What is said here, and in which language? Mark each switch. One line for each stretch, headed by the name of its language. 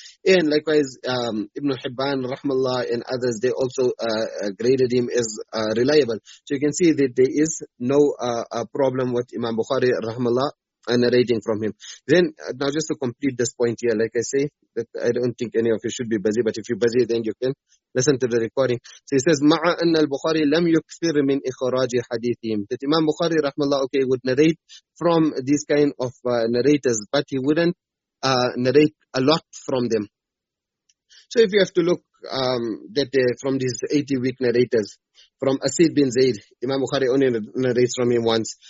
English: And likewise, Ibn Hibban rahmallah and others, they also graded him as reliable. So you can see that there is no problem with Imam Bukhari rahmallah narrating from him. Then, now just to complete this point here, like I say, that I don't think any of you should be busy, but if you're busy, then you can listen to the recording. So he says,
Arabic: مع أن البخاري لم يكثر من إخراج حديثهم.
English: That Imam Bukhari rahmallah, okay, would narrate from these kind of narrators, but he wouldn't narrate a lot from them. So if you have to look, that from these 80 weak narrators, from Asid bin Zayd, Imam Bukhari only narrates from him once.